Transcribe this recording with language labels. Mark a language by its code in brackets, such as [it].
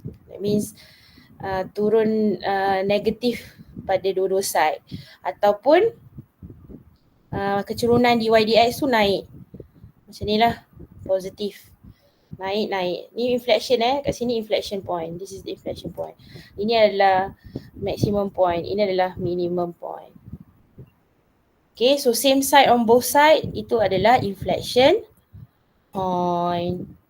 [en] That means [ms] turun negatif pada dua-dua side. Ataupun kecerunan dy dx tu naik. Macam ni lah, positif. Naik. Ni inflection kat sini inflection point. [en] This is the inflection point. [ms] Ini adalah maximum point. Ini adalah minimum point. [en] Okay, so same side on both side. [ms] Itu adalah inflection point.